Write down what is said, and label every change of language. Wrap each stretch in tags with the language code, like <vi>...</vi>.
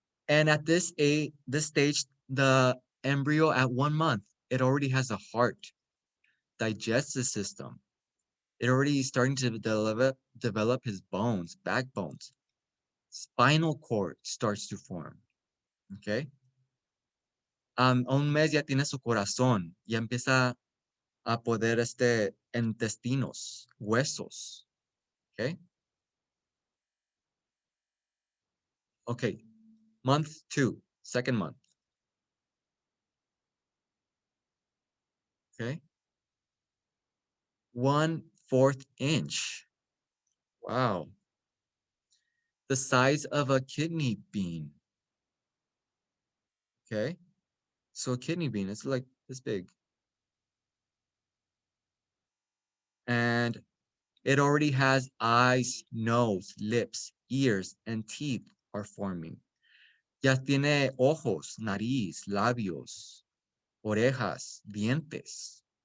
<en>And at this stage, the embryo at 1 month, it already has a heart, digestive system. It already is starting to develop his bones, backbones. Spinal cord starts to form. Okay.</en> <es>A un mes ya tiene su corazón, ya empieza a poder intestinos, huesos.</es> <en>Okay. Okay. Month 2, second month. Okay. 1/4 inch. Wow. The size of a kidney bean. Okay. So a kidney bean is like this big. And it already has eyes, nose, lips, ears, and teeth are forming.</en> <es>Ya tiene ojos, nariz, labios, orejas, dientes.</es>